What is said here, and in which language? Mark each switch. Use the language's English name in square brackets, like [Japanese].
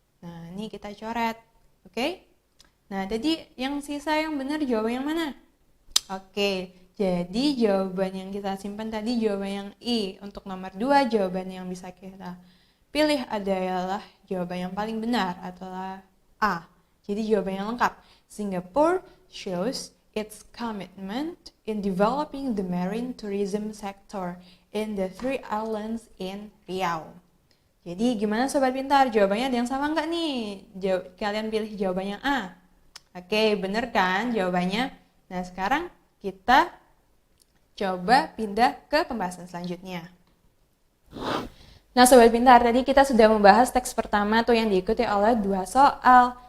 [Indonesian] Nah, ini kita coret. Oke? Nah, tadi yang sisa yang benar jawaban yang mana? Oke. Jadi jawaban yang kita simpan tadi jawaban yang I. Untuk nomor 2 jawaban yang bisa kita pilih adalah jawaban yang paling benar adalah A. Jadi jawaban yang lengkap. [English] Singapore shows its commitment in developing the marine tourism sector in the 3 islands in Riau. [Indonesian] Jadi gimana sobat pintar? Jawabannya ada yang sama nggak nih? Kalian pilih jawabannya A. Oke, bener kan jawabannya? Nah, sekarang kita coba pindah ke pembahasan selanjutnya. Nah, sobat pintar, tadi kita sudah membahas teks pertama tuh yang diikuti oleh 2 soal.